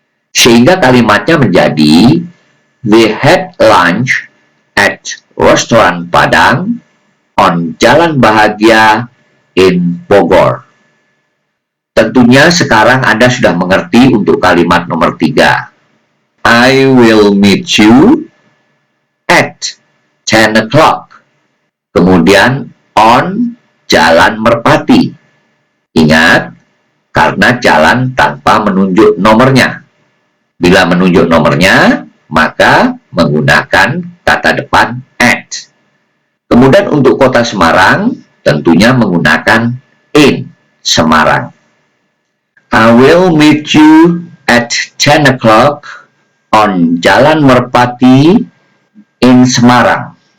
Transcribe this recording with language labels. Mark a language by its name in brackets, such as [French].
[Indonesian] Sehingga kalimatnya menjadi [English] they had lunch at restoran Padang on Jalan Bahagia in Bogor. [Indonesian] Tentunya sekarang Anda sudah mengerti untuk kalimat nomor 3. [English] I will meet you at 10 o'clock. [Indonesian] Kemudian on Jalan Merpati. Ingat, karena jalan tanpa menunjuk nomornya. Bila menunjuk nomornya, maka menggunakan kata depan at. Kemudian untuk kota Semarang, tentunya menggunakan in, Semarang. [English] I will meet you at 10 o'clock on Jalan Merpati in Semarang.